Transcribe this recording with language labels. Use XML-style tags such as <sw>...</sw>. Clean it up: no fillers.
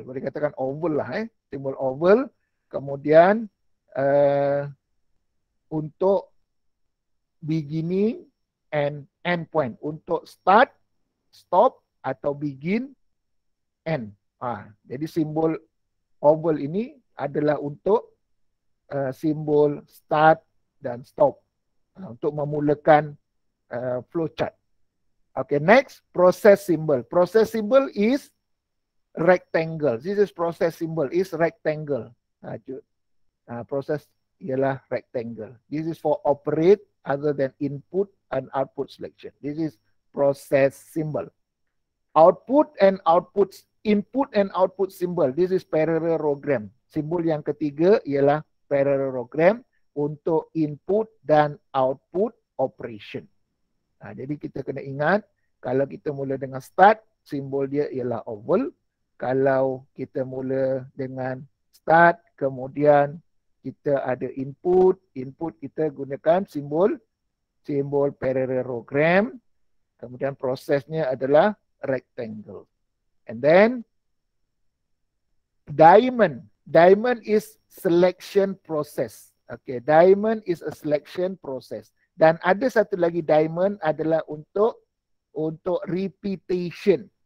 <ms>Boleh katakan oval lah, simbol oval. Kemudian untuk</ms> <en>beginning and end point,</en> <ms>untuk start, stop atau begin, end. Jadi simbol oval ini adalah untuk simbol start dan stop, untuk memulakan flowchart.</ms> <en>Okay, next, process symbol. Process symbol is rectangle. This is process symbol is rectangle.</en> <ms>Proses ialah rectangle.</ms> <en>This is for operate other than input and output selection. This is process symbol. Output and output, input and output symbol. This is parallelogram.</en> <ms>Simbol yang ketiga ialah parallelogram untuk input dan output operation. Jadi kita kena ingat, kalau kita mula dengan start, simbol dia ialah oval. Kalau kita mula dengan start, kemudian kita ada input, input kita gunakan simbol parallelogram, kemudian prosesnya adalah rectangle.</ms> <en>And then diamond. Diamond is selection process. Okay, diamond is a selection process.</en> <ms>Dan ada satu lagi diamond adalah untuk repetition.</ms>